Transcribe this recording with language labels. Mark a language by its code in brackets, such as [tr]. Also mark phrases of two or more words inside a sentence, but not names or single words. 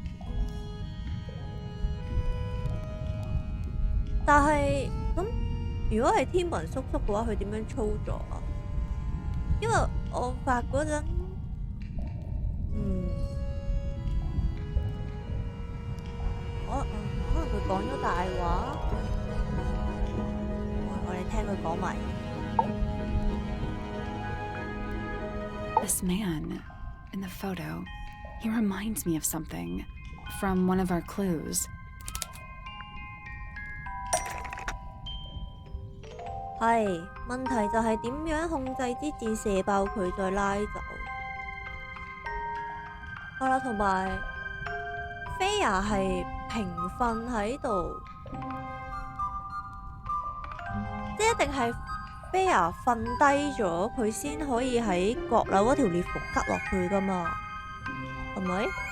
[yue] 但係咁，如果係天文叔叔嘅話，佢點樣操作啊？因為我發嗰陣，可能佢講咗大話。我哋聽佢講埋。 [en] This man in the photo, he reminds me of something from one of our clues. [yue] 係，問題就係點樣控制支箭射爆佢再拉走。好啦，同埋菲亞係平瞓喺度，即係一定係菲亞瞓低咗，佢先可以喺閣樓嗰條裂縫吉落去噶嘛，係咪？